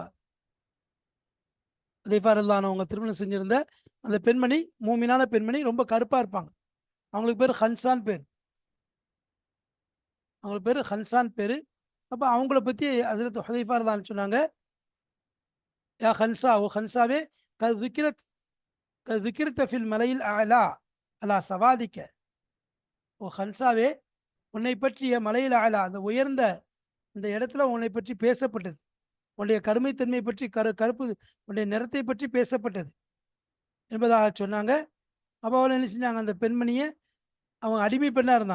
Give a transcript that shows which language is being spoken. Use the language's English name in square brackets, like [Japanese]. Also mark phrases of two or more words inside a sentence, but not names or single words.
[Tamil] ஹுதைஃபா ரதியல்லாஹு அவங்க திருமணம் செஞ்சிருந்த அந்த பெண்மணி மூமினான பெண்மணி ரொம்ப கருப்பாக இருப்பாங்க. அவங்களுக்கு பேர் ஹன்சான் பேர், அவங்களுக்கு பேர் ஹன்சான் பேர். அப்போ அவங்கள பற்றி ஹஸரத் ஹுதைஃபா ரதியல்லாஹு சொன்னாங்க, யா ஹன்சா, ஓ ஹன்சாவே, [Arabic] ذكرت في الملأ الأعلى على سوادك. [Tamil] ஓ ஹன்சாவே, உன்னை பற்றிய மலையில் அலா அந்த உயர்ந்த இந்த இடத்துல உன்னை பற்றி பேசப்பட்டது, உன்னுடைய கருமைத்தன்மை பற்றி கருப்பு உன்னுடைய நிறத்தை பற்றி பேசப்பட்டது என்பதாக சொன்னாங்க. அப்போ அவள் என்ன செஞ்சாங்க, அந்த பெண்மணியை அவங்க அடிமை பெண்ணாக இருந்தாங்க.